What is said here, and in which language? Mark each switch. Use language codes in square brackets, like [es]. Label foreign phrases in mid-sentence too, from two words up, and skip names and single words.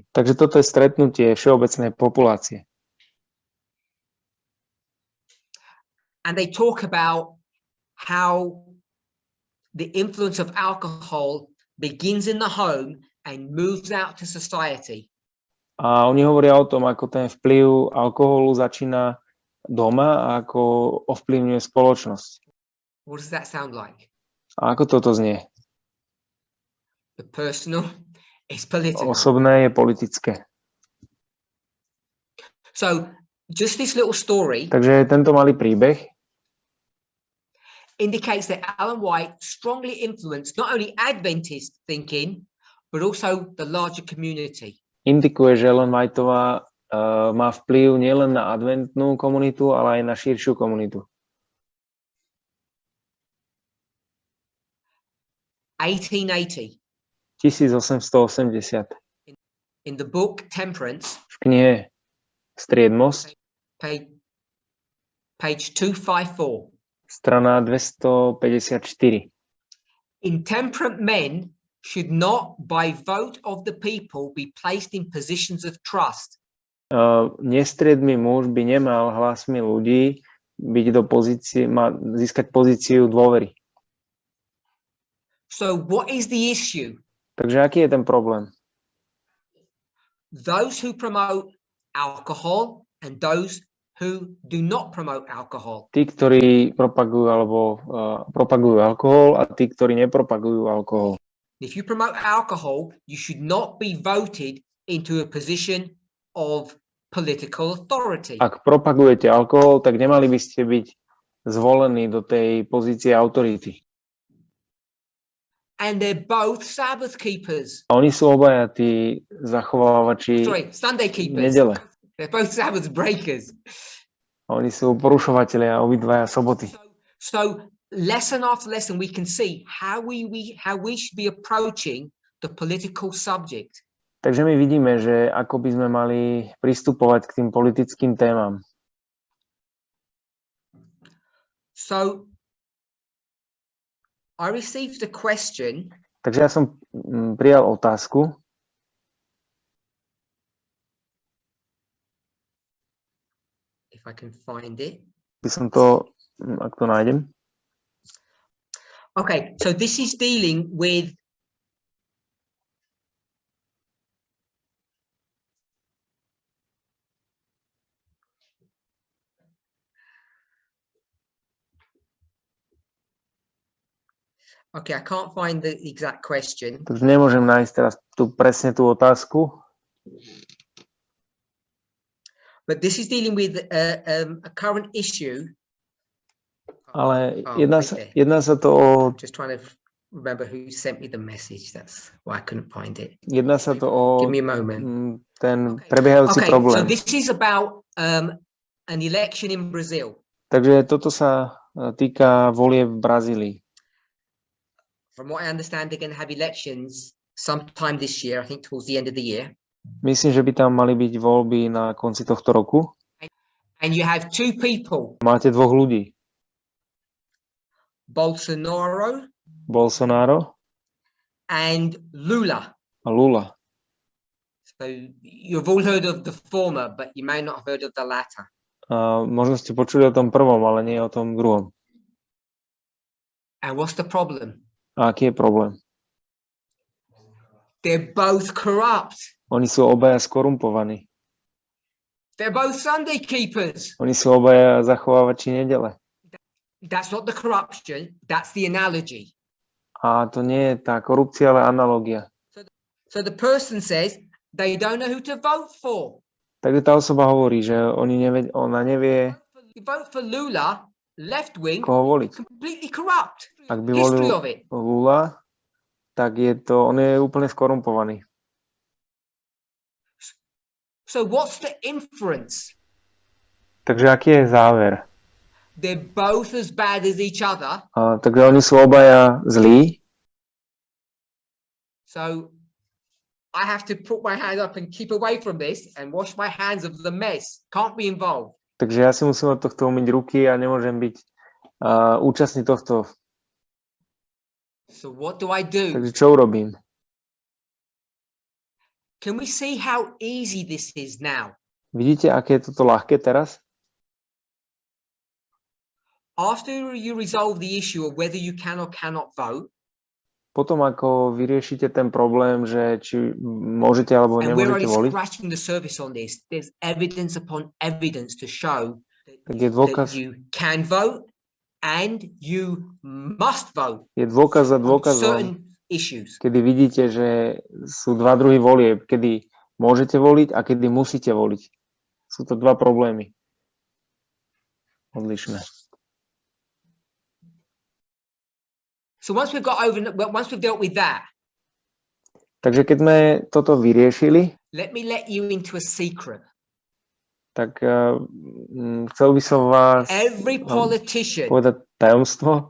[sk] Takže toto je stretnutie všeobecnej populácie. [en] And they talk about how the influence of alcohol begins in the home and moves out to society. [sk] A oni hovoria o tom, ako ten vplyv alkoholu začína doma a ako ovplyvňuje spoločnosť. [en] What does that sound like? [sk] A ako toto znie? [en] The personal is political. [sk] Osobné je politické. [en] So just this little story [sk] Takže tento malý príbeh [en] indicates that Ellen White strongly influenced not only Adventist thinking, but also the larger community. [sk] indikuje, že Ellen Whiteová má vplyv nielen na adventnú komunitu, ale aj na širšiu komunitu. [en] 1880. [sk] 1880. [en] In the book Temperance, [sk] V knihe Striedmosť, [en] page 254. [sk] Strana 254. [en] Intemperate men should not, by vote of the people, be placed in positions of trust. [sk] Nestriedmy muž by nemal hlasmi ľudí byť do pozície, získať pozíciu dôvery. [en] So what is the issue? [sk] Takže aký je ten problém? [en] Those who promote alcohol and those who do not promote alcohol. [sk] Tí, ktorí propagujú alkohol a tí, ktorí nepropagujú alkohol. [en] If you promote alcohol, you should not be voted into a position of political authority. [sk] Ak propagujete alkohol, tak nemali by ste byť zvolení do tej pozície autority. [en] And they're both Sabbath keepers. [sk] A oni sú obaja tí zachovávači [en] Sunday keepers. [sk] nedele. [en] They're both Sabbath breakers. [sk] A oni sú porušovatelia obidvaja soboty. [en] So lesson after lesson, we can see how we should be approaching the political subject. [sk] Takže my vidíme, že ako by sme mali pristupovať k tým politickým témam. [en] So I received a question. [sk] Takže ja som prijal otázku. [en] If I can find it. [sk] By som to, ak to nájdem. [en] Okay, so this is dealing with Okay, I can't find the exact question. [sk] Takže nemôžem nájsť teraz presne tú otázku. [en] But this is dealing with a current issue. [sk] Ale jedná sa to o... [en] Just trying to remember who sent me the message. That's why I couldn't find it. [sk] Jedná sa to o... [en] Give me a moment. [sk] Ten prebiehajúci problém. [en] So this is about an election in Brazil. [sk] Takže toto sa týka volieb v Brazílii. [en] From what I understand, they're going to have elections sometime this year, I think towards the end of the year. [sk] Myslím, že by tam mali byť voľby na konci tohto roku. [en] And you have two people. [sk] Máte dvoch ľudí. [en] Bolsonaro and Lula. [sk] A Lula. [en] So you've all heard of the former, but you may not have heard of the latter. [sk] Možno ste počuli o tom prvom, ale nie o tom druhom. [en] And what's the problem? [sk] A aký je problém? [en] They're both corrupt. [sk] Oni sú obaja skorumpovaní. [en] They're both Sunday keepers. [sk] Oni sú obaja zachovávači nedele. [en] That's not the corruption, that's the analogy. [sk] A to nie je tá korupcia, ale analogia. [en] So the person says they don't know who to vote for. [sk] Takže tá osoba hovorí, že ona nevie, [en] You vote for Lula, left wing, [sk] koho voliť. [en] completely corrupt. [sk] Ak by volil Lula, tak on je úplne skorumpovaný. [en] So what's the inference? [sk] Takže aký je záver? [en] They're both as bad as each other. [sk] Takže oni sú obaja zlí. [en] So I have to put my hand up and keep away from this and wash my hands of the mess. Can't be involved. [sk] Takže ja si musím od tohto umyť ruky a nemôžem byť účastný tohto. [en] So what do I do? [sk] Takže čo urobím? [en] Can we see how easy this is now? [sk] Vidíte, aké je toto ľahké teraz? [en] After you resolve the issue of whether you can or cannot vote, [sk] potom ako vyriešite ten problém, že či môžete alebo nemôžete voliť, [en] scratching the surface on this, there's evidence upon evidence to show [sk] tak je dôkaz, [en] that you can vote and you must vote. [sk] Je dôkaz za dôkazom, kedy vidíte, že sú dva druhy volieb, kedy môžete voliť a kedy musíte voliť. Sú to dva problémy. Odlišné. [en] So once we've dealt with that, [sk] takže keď sme toto vyriešili, [en] let you into a secret. [sk] Tak chcel by som vás povedať tajomstvo.